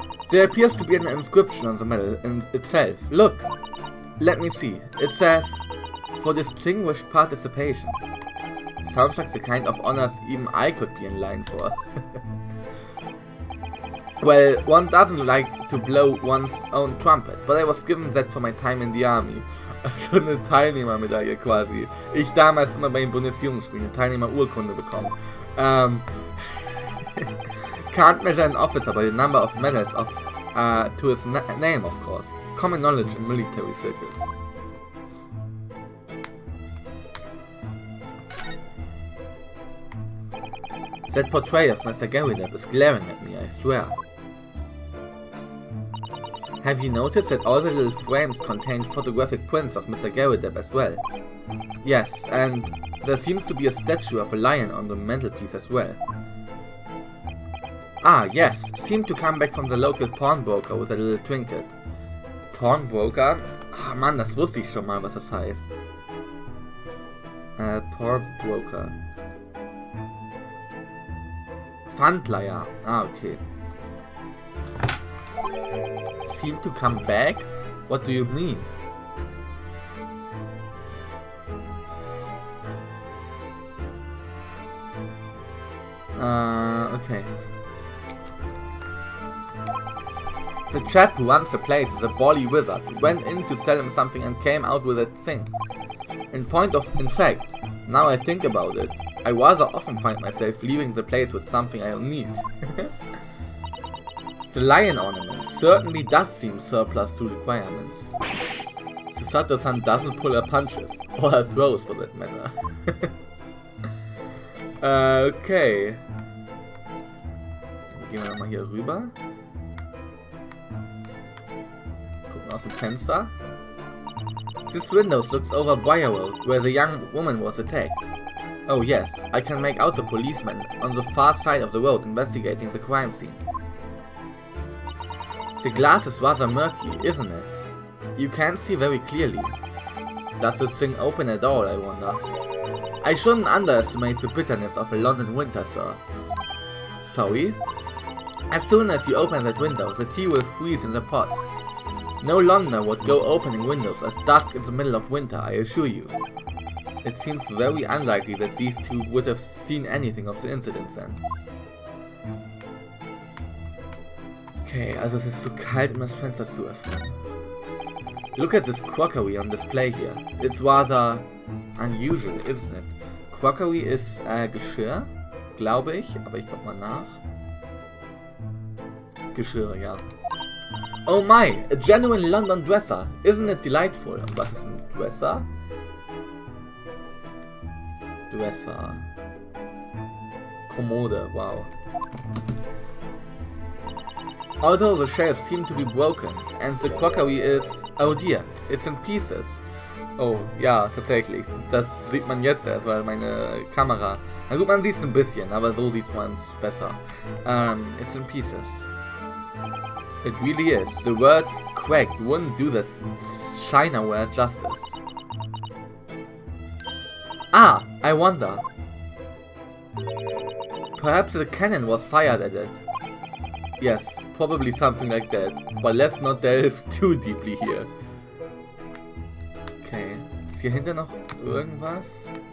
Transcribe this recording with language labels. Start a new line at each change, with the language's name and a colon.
English: There appears to be an inscription on the medal itself. Look! Let me see. It says, "For distinguished participation." Sounds like the kind of honors even I could be in line for. Well, one doesn't like to blow one's own trumpet, but I was given that for my time in the army.
German: So eine Teilnehmermedaille quasi. Ich damals immer bei den Bundesjugendspielen eine Teilnehmerurkunde bekommen.
English: Can't measure an officer by the number of medals to his name, of course. Common knowledge in military circles. That portrait of Mr. Garrideb is glaring at me, I swear. Have you noticed that all the little frames contain photographic prints of Mr. Garrideb as well? Yes, and there seems to be a statue of a lion on the mantelpiece as well. Yes, seemed to come back from the local pawnbroker with a little trinket. Pawnbroker?
German: Mann, das wusste ich schon mal, was das heißt.
English: Pawnbroker.
German: Pfandleiher. Okay.
English: Seem to come back? What do you mean? Okay. The chap who runs the place is a bally wizard who went in to sell him something and came out with a thing. In fact, now I think about it, I rather often find myself leaving the place with something I don't need. The lion ornament certainly does seem surplus to requirements. Susato-san doesn't pull her punches, or her throws for that matter. Okay.
German: Dann gehen wir nochmal hier rüber. Gucken aus dem Fenster.
English: This window looks over Briar Road, where the young woman was attacked. Oh yes, I can make out the policeman on the far side of the road investigating the crime scene. The glass is rather murky, isn't it? You can't see very clearly. Does this thing open at all, I wonder? I shouldn't underestimate the bitterness of a London winter, sir. Sorry? As soon as you open that window, the tea will freeze in the pot. No Londoner would go opening windows at dusk in the middle of winter, I assure you. It seems very unlikely that these two would have seen anything of the incident then.
German: Okay, also es ist zu kalt, um das Fenster zu öffnen.
English: Look at this crockery on display here. It's rather unusual, isn't it?
German: Crockery ist Geschirr, glaube ich, aber ich guck mal nach. Bettgeschirr, ja.
English: Oh my, a genuine London dresser. Isn't it delightful?
German: Was ist ein Dresser? Dresser. Kommode, wow.
English: Although the shelves seem to be broken and the crockery is... Oh dear, it's in pieces. Oh,
German: ja, tatsächlich. Das sieht man jetzt erst, weil meine Kamera... Na gut, man sieht es ein bisschen, aber so sieht man es besser.
English: It's in pieces. It really is. The word cracked wouldn't do the Chinaware justice. Ah, I wonder. Perhaps the cannon was fired at it. Yes, probably something like that. But let's not delve too deeply here.
German: Okay, ist hier hinter noch irgendwas?